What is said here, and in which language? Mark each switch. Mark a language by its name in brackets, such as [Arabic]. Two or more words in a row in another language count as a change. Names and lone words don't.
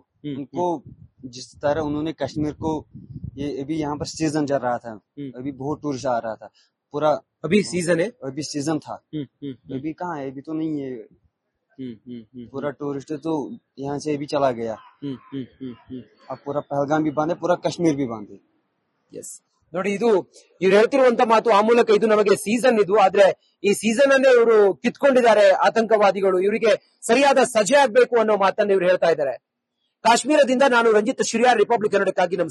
[Hindi] उनको जिस तरह उन्होंने कश्मीर को, ये अभी यहाँ पर सीजन चल रहा था, अभी बहुत टूरिस्ट आ रहा था पूरा। अभी सीजन है? अभी सीजन था। अभी कहाँ है? अभी तो नहीं है। पूरा टूरिस्ट तो यहाँ से भी चला गया। अब पूरा पहलगाम भी बंद है, पूरा कश्मीर भी बंद है। [Kannada] ಎಸ್ ನೋಡಿ, ಇದು ಇವ್ರು ಹೇಳ್ತಿರುವಂತ ಮಾತು. ಆ ಮೂಲಕ ಇದು ನಮಗೆ ಸೀಸನ್ ಇದು, ಆದ್ರೆ ಈ ಸೀಸನ್ ಅನ್ನೇ ಇವರು ಕಿತ್ಕೊಂಡಿದ್ದಾರೆ ಆತಂಕವಾದಿಗಳು. ಇವರಿಗೆ ಸರಿಯಾದ ಸಜೆ ಆಗ್ಬೇಕು ಅನ್ನೋ ಮಾತನ್ನ ಇವ್ರು ಹೇಳ್ತಾ ಇದ್ದಾರೆ. ಕಾಶ್ಮೀರದಿಂದ ನಾನು ರಂಜಿತ್ ಶಿರಿಯಾರ್, ರಿಪಬ್ಲಿಕ್ ಕನ್ನಡಕ್ಕಾಗಿ.